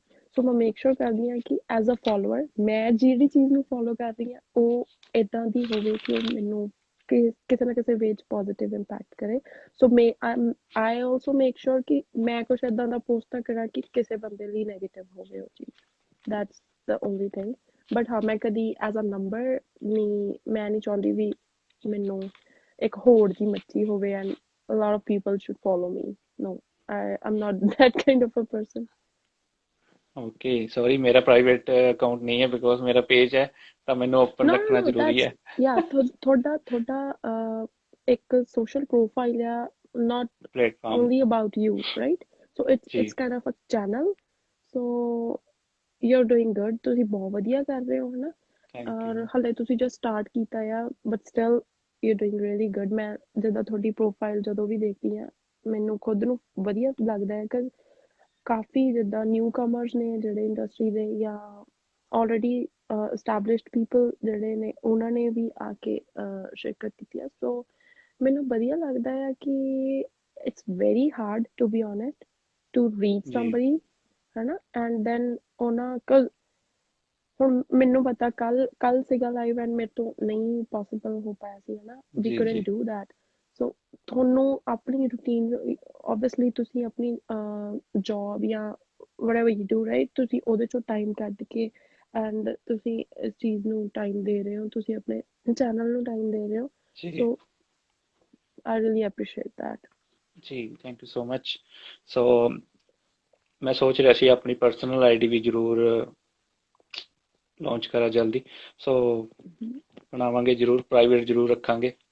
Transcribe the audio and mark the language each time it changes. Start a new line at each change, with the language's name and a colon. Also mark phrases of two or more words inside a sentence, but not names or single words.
Punjabi: ਸੋ ਮੈਂ
English: make sure
Punjabi: ਕਰਦੀ ਹਾਂ ਕਿ
English: as a follower
Punjabi: ਮੈਂ ਜਿਹੜੀ ਚੀਜ਼ ਨੂੰ ਫੋਲੋ ਕਰ ਰਹੀ ਹਾਂ ਉਹ ਇੱਦਾਂ ਦੀ ਹੋਵੇ ਕਿ ਉਹ ਮੈਨੂੰ ਕਿਸੇ ਨਾ ਕਿਸੇ ਵੇ 'ਚ
English: positive impact
Punjabi: ਕਰੇ।
English: so I also make sure
Punjabi: ਕਿ ਮੈਂ ਕੁਛ ਇੱਦਾਂ ਦਾ ਪੋਸਟ ਨਾ ਕਰਾਂ ਕਿ ਕਿਸੇ ਬੰਦੇ ਲਈ ਨੈਗੇਟਿਵ ਹੋਵੇ ਉਹ ਚੀਜ਼।
English: that's the only thing. but
Punjabi: ਹਾਂ, ਮੈਂ ਕਦੀ
English: as a number
Punjabi: ਨਹੀਂ, ਮੈਂ ਨਹੀਂ ਚਾਹੁੰਦੀ ਵੀ ਮੈਨੂੰ ਇੱਕ ਹੋੜ ਦੀ ਮੱਛੀ ਹੋਵੇ
English: and a lot of people should follow me. No, I'm not that kind of a person. okay, sorry,
Punjabi: ਮੇਰਾ
English: private account
Punjabi: ਨਹੀਂ ਹੈ ਬਿਕੋਜ਼ ਮੇਰਾ ਪੇਜ ਹੈ, ਤਾਂ ਮੈਨੂੰ ਓਪਨ ਰੱਖਣਾ
English: No,
Punjabi: ਜ਼ਰੂਰੀ
English: that's
Punjabi: ਹੈ।
English: yeah.
Punjabi: ਤੁਹਾਡਾ ਇੱਕ
English: social profile ਆ, not
Punjabi: ਪਲੇਟਫਾਰਮ
English: only about you, right? So
Punjabi: ਜੀ,
English: it's kind of a channel. So you're doing good.
Punjabi: ਤੁਸੀਂ ਬਹੁਤ ਵਧੀਆ ਕਰ ਰਹੇ ਹੋ, ਹਨਾ।
English: ਥੈਂਕ ਔਰ ਯੂ।
Punjabi: ਹਲੇ ਤੁਸੀਂ
English: just start
Punjabi: ਕੀਤਾ ਆ,
English: but still you're doing really good.
Punjabi: ਮੈਂ ਜਦੋਂ ਤੁਹਾਡੀ profile ਜਦੋਂ ਵੀ ਦੇਖਦੀ ਹਾਂ, ਮੈਨੂੰ ਖੁਦ ਨੂੰ ਵਧੀਆ ਲੱਗਦਾ ਹੈ ਕਿ ਕਾਫੀ ਜਿੱਦਾਂ
English: new comers
Punjabi: ਨੇ ਜਿਹੜੇ ਇੰਡਸਟਰੀ ਦੇ, ਜਾਂ
English: already established people
Punjabi: ਜਿਹੜੇ ਨੇ, ਉਹਨਾਂ ਨੇ ਵੀ ਆ ਕੇ ਸ਼ਿਰਕਤ ਕੀਤੀ ਆ।
English: ਸੋ
Punjabi: ਮੈਨੂੰ ਵਧੀਆ ਲੱਗਦਾ ਆ ਕਿ
English: it's very hard to be honest to reach
Punjabi: ਜੀ ਸਮਬਡੀ, ਹੈ ਨਾ।
English: and then
Punjabi: ਉਹਨਾਂ ਹੁਣ ਮੈਨੂੰ ਪਤਾ ਕੱਲ ਸੀਗਾ ਲਾਈਵ ਐਂਡ ਮੇਰੇ ਤੋਂ ਨਹੀਂ ਪੋਸੀਬਲ ਹੋ ਪਾਇਆ ਸੀ, ਹੈ ਨਾ।
English: ਵੀ
Punjabi: ਜੀ
English: couldn't
Punjabi: ਜੀ
English: do that.
Punjabi: ਸੋ ਤੁਹਾਨੂੰ ਆਪਣੀ
English: routine obviously
Punjabi: ਤੁਸੀਂ ਆਪਣੀ ਜੌਬ ਜਾਂ
English: whatever you do right
Punjabi: ਤੁਸੀਂ ਉਹਦੇ ਚੋਂ ਟਾਈਮ ਕੱਢ ਕੇ ਐਂਡ ਤੁਸੀਂ ਇਸ ਚੀਜ਼ ਨੂੰ ਟਾਈਮ ਦੇ ਰਹੇ ਹੋ, ਤੁਸੀਂ ਆਪਣੇ ਚੈਨਲ ਨੂੰ ਟਾਈਮ ਦੇ ਰਹੇ ਹੋ, ਜੀ
English: so I really appreciate that. ਜੀ, thank you so much.
Punjabi: ਸੋ ਮੈਂ ਸੋਚ ਰਿਹਾ ਸੀ ਆਪਣੀ
English: personal ID
Punjabi: ਵੀ ਜ਼ਰੂਰ ਲਾਂਚ ਕਰਾਂ ਜਲਦੀ, ਸੋ ਬਣਾਵਾਂਗੇ ਜ਼ਰੂਰ, ਪ੍ਰਾਈਵੇਟ ਜ਼ਰੂਰ ਰੱਖਾਂਗੇ।